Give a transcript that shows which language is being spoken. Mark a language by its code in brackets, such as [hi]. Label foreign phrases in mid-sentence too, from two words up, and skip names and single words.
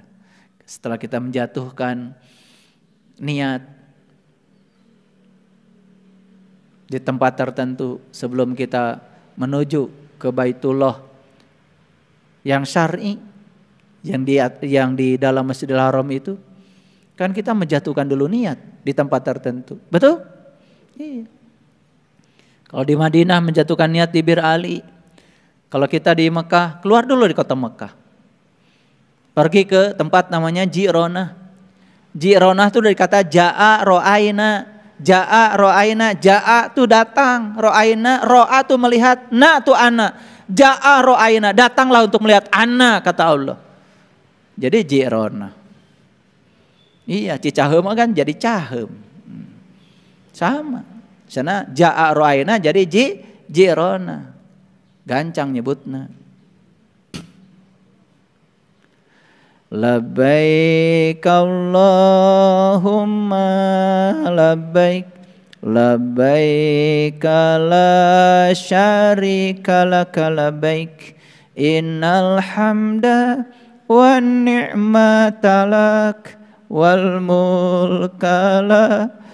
[id] Setelah kita menjatuhkan niat di tempat tertentu sebelum kita menuju ke Baitullah yang syar'i yang di dalam Masjidil Haram itu kan kita menjatuhkan dulu niat di tempat tertentu. Betul? Iya. Kalau di Madinah menjatuhkan niat di Bir Ali. Kalau kita di Mekah keluar dulu di kota Mekah. Pergi ke tempat namanya Ji'ronah. Ji'ronah itu dari kata [ar] جاء رأينا. جاء رأينا, [id] ja'a tu datang, ro'aina, ro'a tu melihat, na tu ana. [ar] جاء رأينا, [id] datanglah untuk melihat ana kata Allah. Jadi Ji'ronah. Iya, Cicaheum kan jadi Caheum. Sama. Sana [ar] جاء رأينا [id] jadi Ji'ronah. [su] Gancang nyebutna. [ar] لبيك اللهم لبيك. لبيك لا شريك لك لبيك إن الحمد والنعمة لك والملك لا